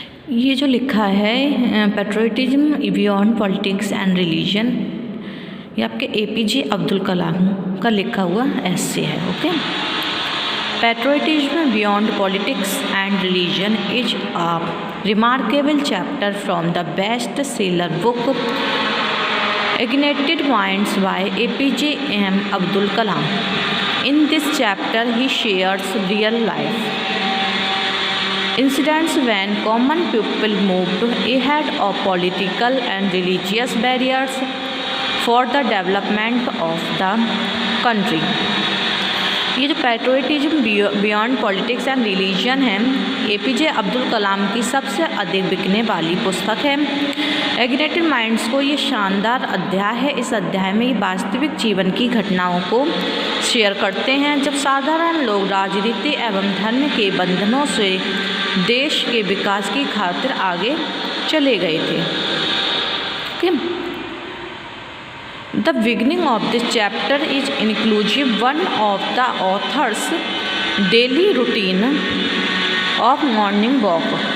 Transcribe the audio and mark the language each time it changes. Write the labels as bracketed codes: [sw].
[hi] ये जो लिखा है patriotism beyond politics and religion, ये आपके APJ अब्दुल कलाम का लिखा हुआ ऐसे है. Okay. [en] Patriotism beyond politics and religion is a remarkable chapter from the best seller book Ignited Minds by APJ Abdul Kalam. In this chapter, he shares real life incidents when common people moved ahead of political and religious barriers for the development of the country. [hi] ये जो patriotism beyond politics and religion है, APJ Abdul Kalam की सबसे अधिक बिकने वाली पुस्तक है. इग्नाइटेड माइंड्स को ये शानदार अध्याय है. इस अध्याय में ये वास्तविक जीवन की घटनाओं को शेयर करते हैं जब साधारण लोग राजनीति एवं धर्म के बंधनों से देश के विकास की खातिर आगे चले गए थे. [en] The beginning of this chapter is inclusive one of the author's daily routine of morning walk.